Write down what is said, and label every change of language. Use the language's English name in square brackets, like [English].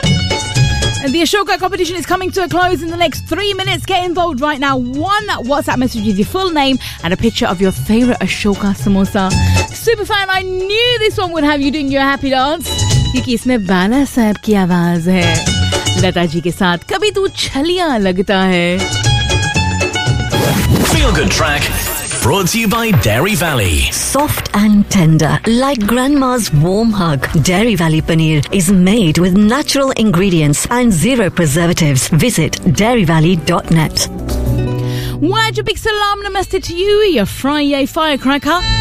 [English] And the Ashoka competition is coming to a close in the next 3 minutes. Get involved right now. One WhatsApp message is your full name and a picture of your favourite Ashoka samosa. Super fan, I knew this one would have you doing your happy dance. [Hindi] क्योंकि इसमें बाला साहब की आवाज है लता जी के साथ कभी तू छलिया लगता है [English] Feel good track. Brought to you by Dairy Valley. Soft and tender, like grandma's warm hug. Dairy Valley Paneer is made with natural ingredients and zero preservatives. Visit dairyvalley.net. Waj big salam namaste to you, your Friday firecracker.